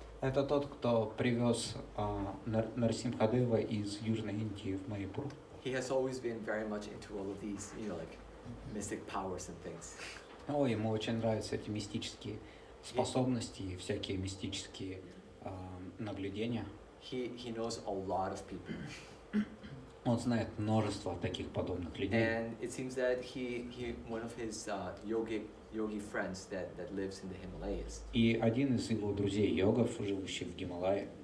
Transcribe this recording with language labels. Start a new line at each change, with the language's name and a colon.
Russian: Это тот, кто привез Нарсимхадева из Южной Индии в Майяпур.
English: He has always been very much into all of these, like mystic powers and things.
Russian: Ему очень нравятся эти мистические способности и всякие мистические наблюдения.
English: He knows a lot of people.
Russian: Он знает множество таких подобных людей.
English: And it seems that one of his yogi friends that lives in the Himalayas.
Russian: И один из его друзей йогов, живущих в Гималае,